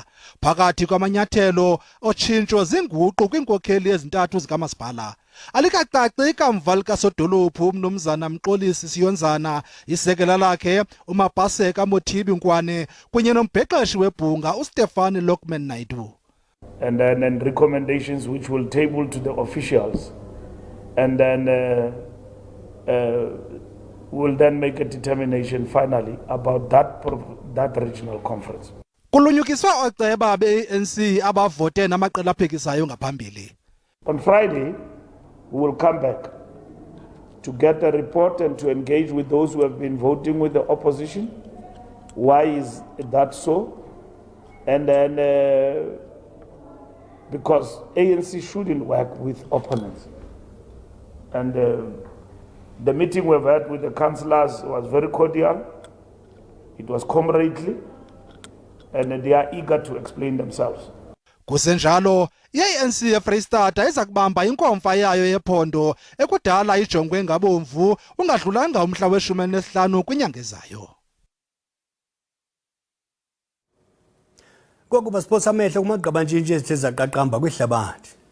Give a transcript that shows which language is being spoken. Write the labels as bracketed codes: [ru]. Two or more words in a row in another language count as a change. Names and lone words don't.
[xh] Phakathi kwamanyathelo otshintsho zinguqu kwinkokheli ezintathu zikamasipala. Alikacaci ikamva likasodolophu umnumzana Mxolisi Siyonzana, isekela lakhe uMapaseka Mothibi Nkwane kunye nombhexeshi webhunga uStefani Lockman Naidu. [en] And then recommendations which will table to the officials, and then we'll then make a determination finally about that regional conference. Kulunyukiswa oceba be-ANC abavote namaqela aphikisayo ngaphambili. On Friday, we will come back to get a report and to engage with those who have been voting with the opposition. Why is that so? And then because ANC shouldn't work with opponents. And the meeting we've had with the councillors was very cordial. It was comradely, and they are eager to explain themselves. [xh] Kusenjalo, i-ANC yeFreystata iza kubamba inkomfa yayo yephondo ekudala ijongwe ngabomvu ungadlulanga umhla we-15 kwinyanga ezayo. Kokuba siphosa amehlo kumagqabantshintshi ezithe zaqaqamba kwihlabathi.